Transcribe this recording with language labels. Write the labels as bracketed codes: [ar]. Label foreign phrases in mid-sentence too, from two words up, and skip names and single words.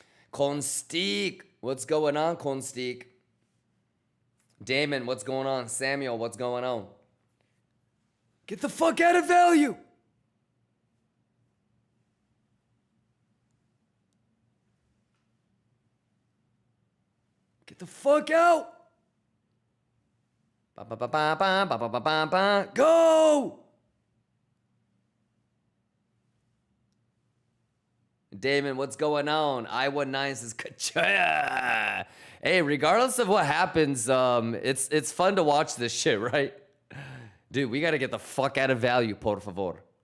[en] What's going on, Constique? Damon, what's going on? Samuel, what's going on? Get the fuck out of value. Get the fuck out. Ba, ba, ba, ba, ba, ba, ba, ba, ba, ba. Go. Damon, what's going on? I19 says, Kachaya. Hey, regardless of what happens, it's fun to watch this shit, right? Dude, we gotta get the fuck out of value, [es] por favor.